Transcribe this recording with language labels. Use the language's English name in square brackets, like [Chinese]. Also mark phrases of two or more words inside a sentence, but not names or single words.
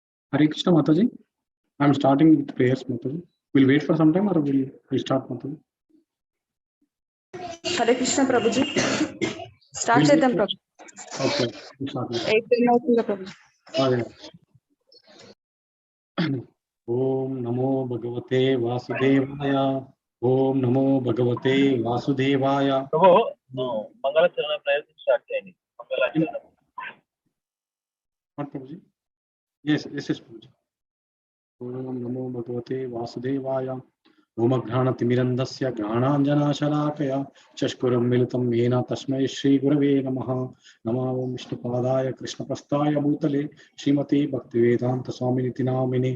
[English] Hare Krishna Mataji. I'm starting with prayers, Mataji. We'll wait for some time or we'll start, Mataji. Hare Krishna Prabhuji. Start We'll [Telugu] చేద్దాం [English] wait [Telugu] ప్రభు. [English] for- Okay, we'll start. [Telugu] 8:10 అవుతుంది ప్రభు. [Sanskrit] ॐ नमो भगवते वासुदेवाय. ॐ नमो भगवते वासुदेवाय. [Telugu] ప్రభు మంగళచరణ ప్రయత్నం స్టార్ట్ చేయండి. మంగళాచరణం. [English] What, Prabhuji? Yes, Prabhuji. [Sanskrit] ॐ नमो भगवते वासुदेवाय. ॐ अग्रनतिमिरान्धस्य ग्रनाञ्जनशलाकया चक्षुरम् मिलितम् येन तस्मै श्री गुरवे नमः. नमो ॐ विष्णुपादाय कृष्णपस्ताय भूतले श्रीमति भक्तिवेदान्त स्वामिनिति नामिने.